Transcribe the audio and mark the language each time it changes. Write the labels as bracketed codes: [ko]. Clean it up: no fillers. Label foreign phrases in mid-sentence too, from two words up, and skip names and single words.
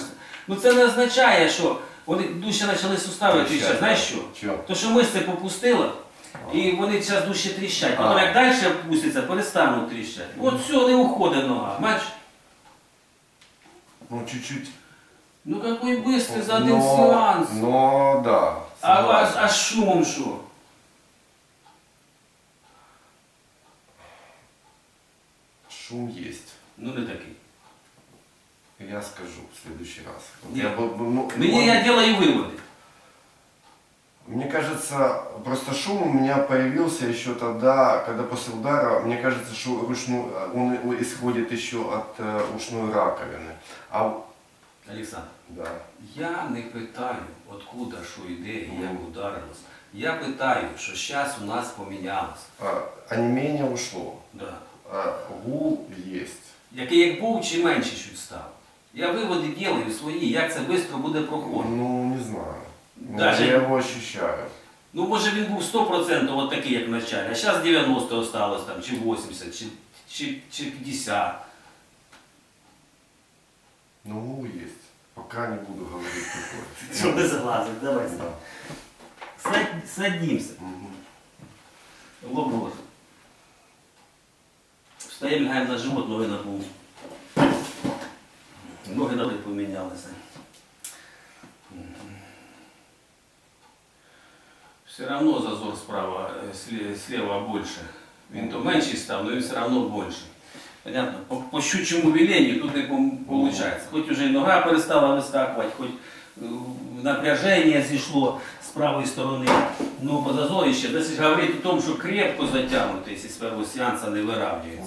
[uk] Ну це не означає, що вони дужче почали сустави тріщати. Знаєш що? Чого? То що мишці попустило, і вони зараз дужче тріщать. Потім А. як далі пустяться, перестануть тріщати. От все, не уходить нога. Бачиш? Ну чуть-чуть. Ну який бистрий за один Но- сеанс. [ru] Но да. согласен. [uk] А з шумом що? [ru] Шум есть. [uk] Ну не такий. [ru] Я скажу в следующий раз. Вот Нет. ну, [uk] Мені я делаю виводи. [ru] Мне кажется, просто шум у меня появился еще тогда, когда после удара, мне кажется, что он исходит еще от ушной раковины. А, [uk] Олександр, да. я не питаю, откуда що йде і як ударилось. Я питаю, що зараз у нас помінялось. [ru] Онемение ушло. Да. Гул есть. [uk] Який як був, чи менше чуть став. Я виводи делаю свої, як це швидко буде проходити. [ru] Ну, не знаю. Ну, Даже- я его ощущаю. [uk] Ну, може він був 100% от такий, як в началі, а зараз 90 осталось там, чи 80, чи 50. [ru] Ну, есть. Пока не буду говорить какой. [uk] Щоб не заглазить, давай. [ru] Да. Садимся. Мгм. Лоб в рот. [uk] Встаємо, лягаємо на живот, ноги на пол. Ноги на пол помінялися. [ru] Все равно зазор справа, слева больше. [uk] Він то менший став, но він [ru] все равно больше. Понятно? По щучьему велению тут не получается. Хоть уже и нога перестала выскакивать, хоть напряжение зішло с правой стороны, но по зазорище, если говорить о том, что крепко затянуто, если с первого сеанса не выравнивается.